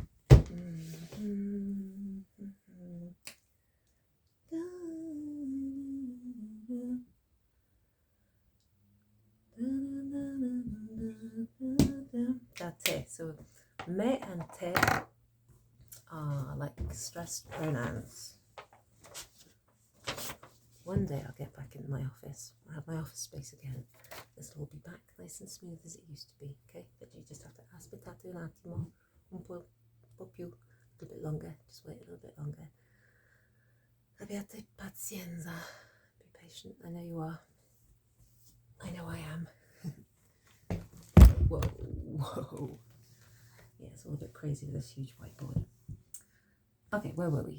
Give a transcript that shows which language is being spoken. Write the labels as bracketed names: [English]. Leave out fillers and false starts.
[Italian] Da te. [English] So me and te are like stressed pronouns. One day I'll get back in my office. I'll have my office space again. This will all be back nice and smooth as it used to be, okay? But you just have to [Italian] aspettate un attimo, un po' più, [English] a little bit longer. Just wait a little bit longer. [Italian] Abbiate pazienza. [English] Be patient. I know you are. I know I am. Whoa. Yeah, it's all a bit crazy with this huge whiteboard. Okay, where were we?